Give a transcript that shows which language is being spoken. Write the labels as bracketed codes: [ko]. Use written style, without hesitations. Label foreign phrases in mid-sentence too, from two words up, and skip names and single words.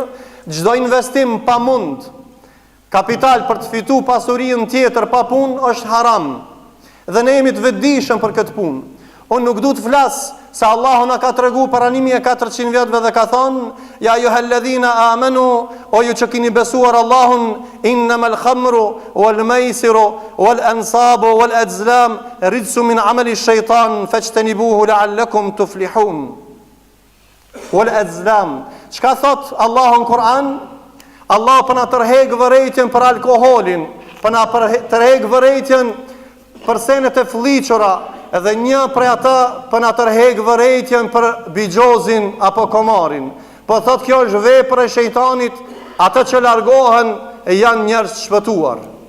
[sq] Çdo investim pa mund, kapital për të fitu pasurin tjetër pa pun, është haram. Dhe ne jemi të vetëdijshëm për këtë punë. Unë nuk du të flasë se Allahu na ka tregu para 1400 vjetëve dhe ka thonë: [ar] يا أيها الذين آمنوا, [sq] o ju që keni besuar Allahun, [ar] إنما الخمر والميسر والأنصاب والأزلام رجس من عمل الشيطان فاجتنبوه لعلكم تفلحون. والأزلام, [sq] çka thot Allahu në Kur'an? Allah për na tërheq vërejtjen për alkoholin, për na tërheq vërejtjen për senet e fliqura, edhe një prej ata për na tërheq vërejtjen për bigjozin apo komarin. Po thot kjo është vepër e shejtanit, ata që largohen e janë njerëz të shpëtuar.